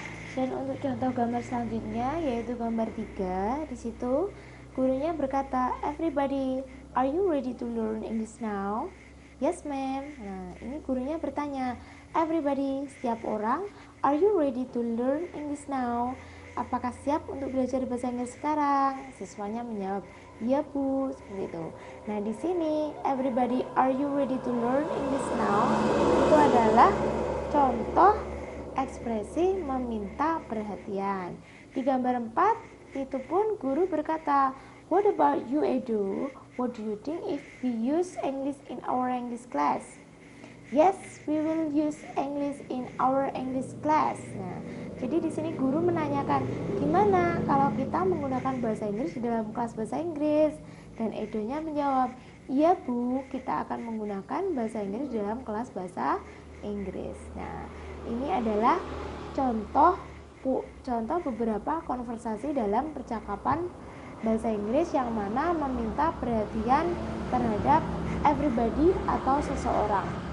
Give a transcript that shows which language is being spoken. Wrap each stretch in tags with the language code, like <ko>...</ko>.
<id>Dan untuk contoh gambar selanjutnya yaitu gambar 3, di situ gurunya berkata,</id> <en>"Everybody, are you ready to learn English now?" "Yes, ma'am."</en> <id>Nah, ini gurunya bertanya,</id> <en>"Everybody,</en> <id>setiap orang,</id> <en>are you ready to learn English now?"</en> <id>Apakah siap untuk belajar bahasa Inggris sekarang? Siswanya menjawab, "Iya, Bu." Seperti itu. Nah, di sini</id> <en>everybody, are you ready to learn English now?</en> <id>Itu adalah contoh ekspresi meminta perhatian. Di gambar 4 itu pun guru berkata,</id> <en>"What about you, Edu? What do you think if we use English in our English class?" "Yes, we will use English in our English class."</en> <id>Nah, jadi di sini guru menanyakan, gimana kalau kita menggunakan bahasa Inggris di dalam kelas bahasa Inggris? Dan Edonya menjawab, "Iya, Bu, kita akan menggunakan bahasa Inggris di dalam kelas bahasa Inggris." Nah, ini adalah contoh beberapa konversasi dalam percakapan bahasa Inggris yang mana meminta perhatian terhadap everybody atau seseorang.</id>